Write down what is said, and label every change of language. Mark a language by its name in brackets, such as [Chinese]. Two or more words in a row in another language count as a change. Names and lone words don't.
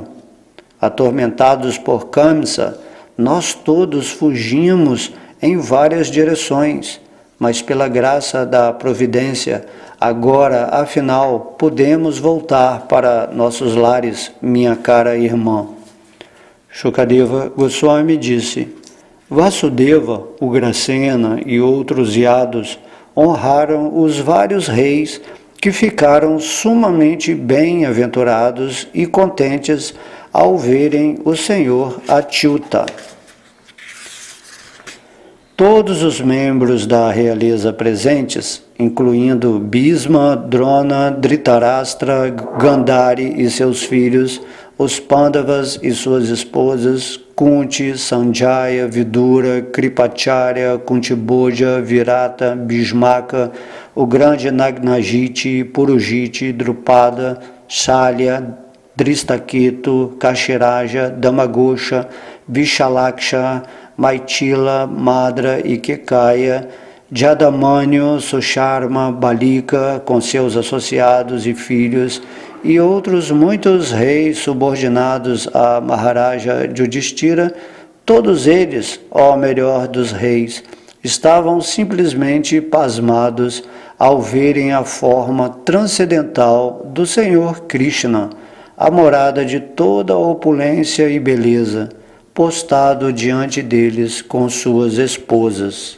[Portuguese] Atormentados por Kamsa, nós todos fugimos em várias direções, mas pela graça da providência, agora, afinal, podemos voltar para nossos lares, minha cara irmã." Shukadeva Goswami disse: "Vasudeva, Ugrasena e outros yados honraram os vários reis que ficaram sumamente bem-aventurados e contentes ao verem o Senhor Achyuta. Todos os membros da realeza presentes, incluindo Bhisma, Drona, Dhritarashtra, Gandhari e seus filhos, os Pandavas e suas esposas, Kunti, Sanjaya, Vidura, Kripacharya, Kuntibhoja, Virata, Bhishmaka, o grande Nagnajiti, Purujiti, Drupada, Shalya, Dristaketu, Kashiraja, Damagosha, Vishalaksha, Maitila, Madra e Kekaya, Jadamanyo, Susharma, Balika, com seus associados e filhos, e outros muitos reis subordinados a Maharaja Yudhishthira, todos eles, ó melhor dos reis, estavam simplesmente pasmados ao verem a forma transcendental do Senhor Krishna, a morada de toda opulência e beleza, postado diante deles com suas esposas.